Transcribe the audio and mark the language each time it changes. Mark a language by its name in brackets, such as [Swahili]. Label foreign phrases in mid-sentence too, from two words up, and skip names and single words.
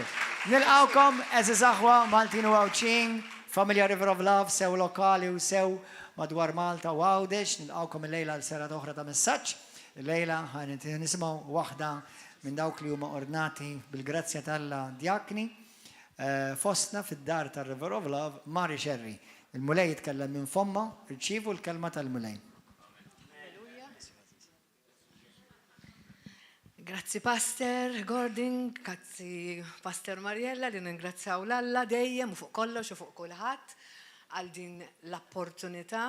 [Maltese] Nilqawkom eżiż aħwa Maltin u Għawċin, Familja River of Love, sew lokali u sew madwar Malta u Għawdex. Nilqawkom il-lejla l-sera oħra ta' messaġġ. Il-lejla ħanet nisimgħu waħda minn dawk li huma ordnati bil-grazzja tal-Alla djakni fostna fid-dar tar-River of Love Mari Xerri. Il-mulej jitkellem minn fomma, irċievu l-kelma tal-mulej. Grazzi Pastor Gordon, grazzi Pastor Mariella li ningrazzjaw l-Alla dejjem u fuq kollox u fuq kulħadd għal din l-opportunità.